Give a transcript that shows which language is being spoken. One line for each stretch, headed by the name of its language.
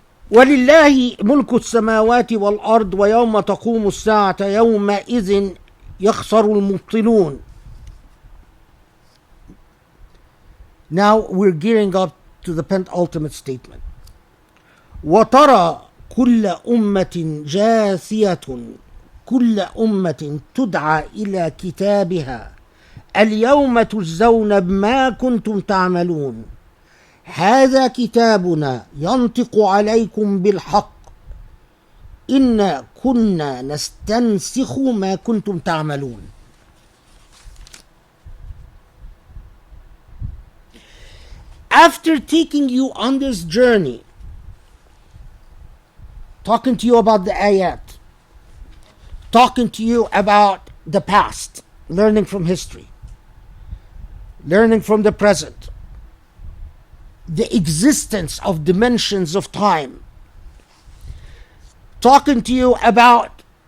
Arabic: ولله ملك السماوات والأرض ويوم تقوم الساعة يومئذ يخسر المبطلون.
English: Now we're gearing up to the penultimate statement.
Arabic: وترى كل أمة جاثية كل أمة تدعى إلى كتابها اليوم تجزون بما كنتم تعملون هذا كتابنا ينطق عليكم بالحق إنا كنا نستنسخ ما كنتم تعملون.
English: After taking you on this journey, talking to you about the ayat, talking to you about the past, learning from history, learning from the present, the existence of dimensions of time, talking to you about